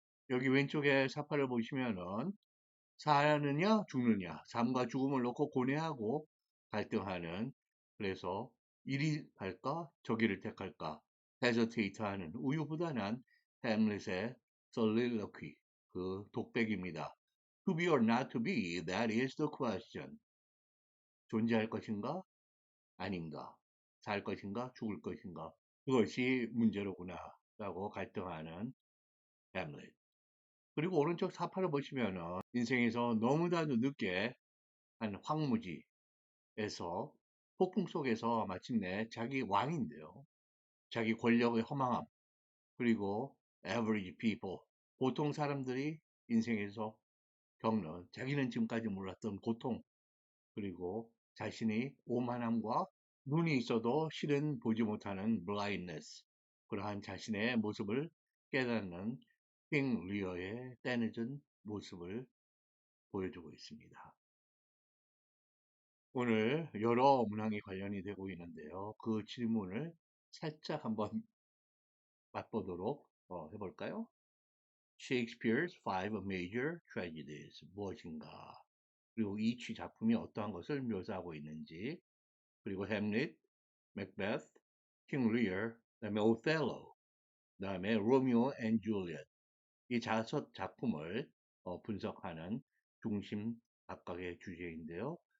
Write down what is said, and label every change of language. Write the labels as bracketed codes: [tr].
[ko] 여기 왼쪽에 사파를 보시면은 사느냐 죽느냐 삶과 죽음을 놓고 고뇌하고 갈등하는 그래서 이리 갈까 저기를 택할까 hesitate하는 우유부단한 햄릿의 soliloquy 그 독백입니다. [en] To be or not to be, that is the question. [ko] 존재할 것인가 아닌가 살 것인가 죽을 것인가 그것이 문제로구나 라고 갈등하는 햄릿. 그리고 오른쪽 사파를 보시면은 인생에서 너무나도 늦게 한 황무지에서 폭풍 속에서 마침내 자기 왕인데요. 자기 권력의 허망함, 그리고 [en] average people, [ko] 보통 사람들이 인생에서 겪는 자기는 지금까지 몰랐던 고통, 그리고 자신의 오만함과 눈이 있어도 실은 보지 못하는 blindness, 그러한 자신의 모습을 깨닫는 킹 리어의 떼늦은 모습을 보여주고 있습니다. 오늘 여러 문항이 관련이 되고 있는데요. 그 질문을 살짝 한번 맛보도록 해볼까요? [en] Shakespeare's Five Major Tragedies [ko] 무엇인가? 그리고 이 작품이 어떠한 것을 묘사하고 있는지, 그리고 햄릿, 맥베스, 킹 리어, 그다음에 오셀로, 그다음에 로미오 앤 줄리엣 이 다섯 작품을 분석하는 중심 각각의 주제인데요.